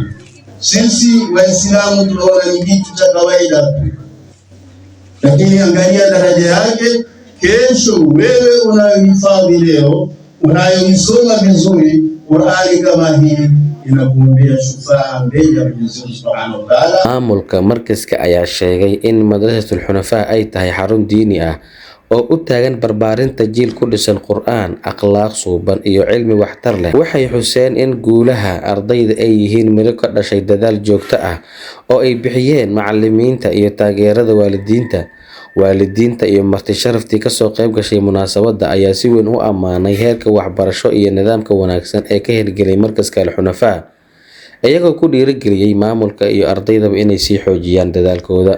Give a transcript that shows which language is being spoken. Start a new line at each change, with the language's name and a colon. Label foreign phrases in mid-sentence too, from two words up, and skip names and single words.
Swahili: Sisi Waislamu tunaona ni kitu cha kawaida tu, lakini angalia daraja yake. Kesho wewe unayohifadhi leo, unayoisoma vizuri Qur'ani kama hii, inakuombea shufaa mbele ya Mwenyezi Mungu
Arabic: سبحانه وتعالى.
Somali: Maamulka markaska ayaa sheegay in madrasatul Xunafaa ay tahay xarun diini ah oo u taagan barbaarinta jiil ku dhisan Qur'aan, akhlaaq suuban iyo cilmi waxtar leh. Waxay xuseen in guulaha ardayda ay yihiin miro ka dhashay dadaal joogto ah oo ay bixiyeen macallimiinta iyo taageerada waalidiinta iyo marti sharaftii ka soo qayb gashay munaasabadda ayaa si weyn u ammaanay heerka waxbarasho iyo nidaamka wanaagsan ee ka hirgelay markaska Al-Xunafaa, iyagoo ku dhiirigeliyay maamulka iyo ardaydaba inay sii xoojiyaan dadaalkooda.